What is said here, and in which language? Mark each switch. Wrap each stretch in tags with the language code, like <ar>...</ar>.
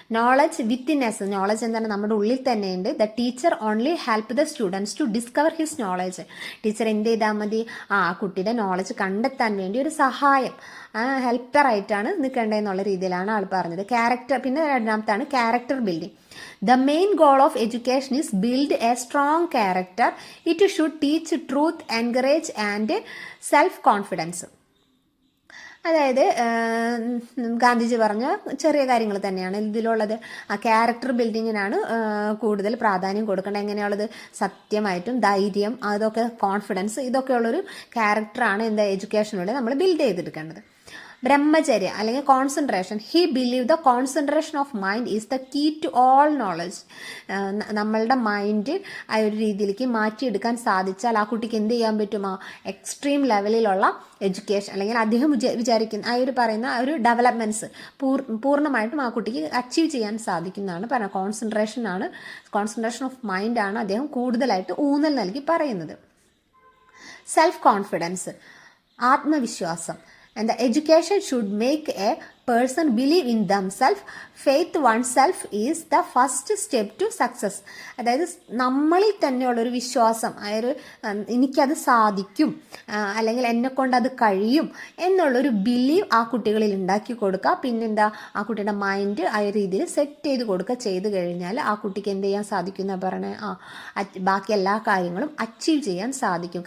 <en>Knowledge witness.</en> <ml>Knowledge എന്താണ്, നമ്മുടെ ഉള്ളിൽ തന്നെയുണ്ട്.</ml> <en>The teacher only help the students to discover his knowledge.</en> <ml>Teacher എന്ത് ചെയ്താൽ മതി, ആ കുട്ടിയുടെ നോളജ് കണ്ടെത്താൻ വേണ്ടി ഒരു സഹായം, ഹെൽപ്പറായിട്ടാണ് നിൽക്കേണ്ടതെന്നുള്ള രീതിയിലാണ് ആൾ പറഞ്ഞത്. ക്യാരക്ടർ. പിന്നെ രണ്ടാമത്താണ് character building.</ml> <en>The main goal of education is build a strong character. It should teach truth, encourage and self-confidence.</en> <ml>അതായത് ഗാന്ധിജി പറഞ്ഞ ചെറിയ കാര്യങ്ങൾ തന്നെയാണ് ഇതിലുള്ളത്. ആ ക്യാരക്ടർ ബിൽഡിങ്ങിനാണ് കൂടുതൽ പ്രാധാന്യം കൊടുക്കേണ്ടത്. എങ്ങനെയുള്ളത്, സത്യമായിട്ടും ധൈര്യം, അതൊക്കെ കോൺഫിഡൻസ്, ഇതൊക്കെയുള്ളൊരു ക്യാരക്ടറാണ് എന്താ എഡ്യൂക്കേഷനിലൂടെ നമ്മൾ ബിൽഡ് ചെയ്തെടുക്കേണ്ടത്. ബ്രഹ്മചര്യ അല്ലെങ്കിൽ concentration.</ml> <en>He believe the concentration of mind is the key to all knowledge.</en> <ml>നമ്മളുടെ മൈൻഡ് ആ ഒരു രീതിയിലേക്ക് മാറ്റിയെടുക്കാൻ സാധിച്ചാൽ ആ കുട്ടിക്ക് എന്ത് ചെയ്യാൻ പറ്റും, ആ എക്സ്ട്രീം ലെവലിലുള്ള എഡ്യൂക്കേഷൻ അല്ലെങ്കിൽ അദ്ദേഹം വിചാരിക്കുന്ന ആ ഒരു പറയുന്ന ആ ഒരു ഡെവലപ്മെൻറ്റ്സ് പൂർണ്ണമായിട്ടും ആ കുട്ടിക്ക് അച്ചീവ് ചെയ്യാൻ സാധിക്കുന്നതാണ് പറയുന്നത്. കോൺസെൻട്രേഷൻ ഓഫ് മൈൻഡാണ് അദ്ദേഹം കൂടുതലായിട്ട് ഊന്നൽ നൽകി പറയുന്നത്. സെൽഫ് കോൺഫിഡൻസ്, ആത്മവിശ്വാസം.</ml> <en>And the education should make a person believe in themselves. Faith oneself is the first step to success.</en> <ml>അതായത് നമ്മളിൽ തന്നെയുള്ളൊരു വിശ്വാസം, അതായത് എനിക്കത് സാധിക്കും അല്ലെങ്കിൽ എന്നെക്കൊണ്ട് അത് കഴിയും എന്നുള്ളൊരു ബിലീവ് ആ കുട്ടികളിൽ ഉണ്ടാക്കി കൊടുക്കുക. പിന്നെന്താ, ആ കുട്ടിയുടെ മൈൻഡ് ആ രീതിയിൽ സെറ്റ് ചെയ്ത് കൊടുക്കുക. ചെയ്ത് കഴിഞ്ഞാൽ ആ കുട്ടിക്ക് എന്ത് ചെയ്യാൻ സാധിക്കും എന്നാ പറയണേ, ബാക്കി എല്ലാ കാര്യങ്ങളും അച്ചീവ് ചെയ്യാൻ സാധിക്കും.</ml>